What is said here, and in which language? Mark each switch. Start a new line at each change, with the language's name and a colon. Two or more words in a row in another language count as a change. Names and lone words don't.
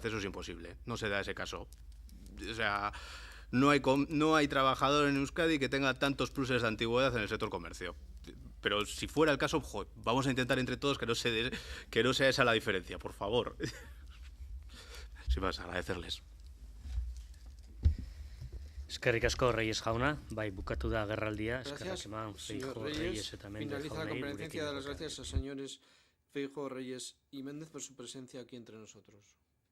Spanish: Eso es imposible, no se da ese caso. O sea, no hay trabajador en Euskadi que tenga tantos pluses de antigüedad en el sector comercio. Pero si fuera el caso, vamos a intentar entre todos que no sea esa la diferencia, por favor. Sin más, agradecerles.
Basque: Eskerrik asko, Reyes jauna, bai bukatu da agerraldia, eskerrak eman Feijóo, Reyes eta Méndez jaunei.
Spanish: Finaliza la comparecencia de las gracias a señores Feijóo, Reyes y Méndez por su presencia aquí entre nosotros.